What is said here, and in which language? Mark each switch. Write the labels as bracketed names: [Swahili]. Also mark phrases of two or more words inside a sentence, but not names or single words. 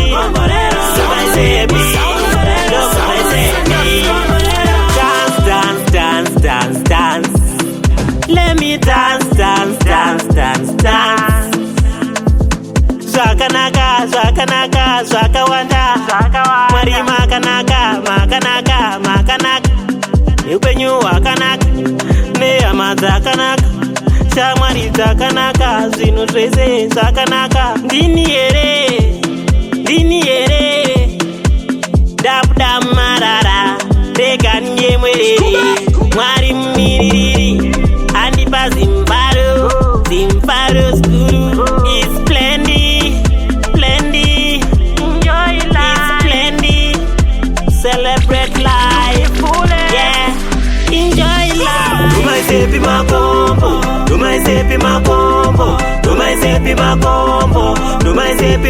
[English] Dance. Let me dance. [Shona] Zvakanaka, zvakawanda. Mwari makanaka. Neupenyu hwakanaka, nehama dzakanaka, shamwari dzakanaka, zvinhu zvese zvakanaka. Ndini here, dabuda marara, rega nyemwerere. Mwari mumiririri, andipa zimbaro skuru. [English] It's plenty. Enjoy life. It's plenty. Celebrate life. Yeah, enjoy life. [Shona] Do my sepi makombo, do my sepi makombo, do my sepi makombo, do my sepi